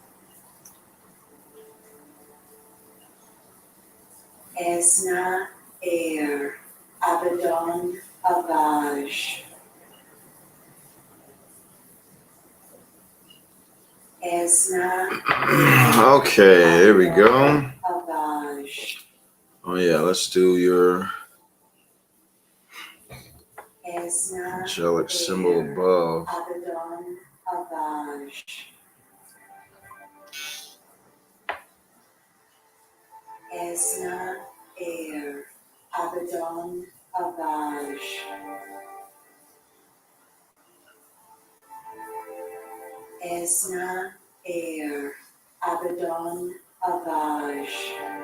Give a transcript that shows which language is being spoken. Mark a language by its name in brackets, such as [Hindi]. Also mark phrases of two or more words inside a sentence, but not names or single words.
[English] Esna, Air, Abaddon, Avage. Esna, Okay, there we go. Avage. Oh yeah, let's do your Esna, angelic symbol above. Abaddon, Avage. Esna, Air, Abaddon, Avage. Esna, Air, Abaddon, Avage.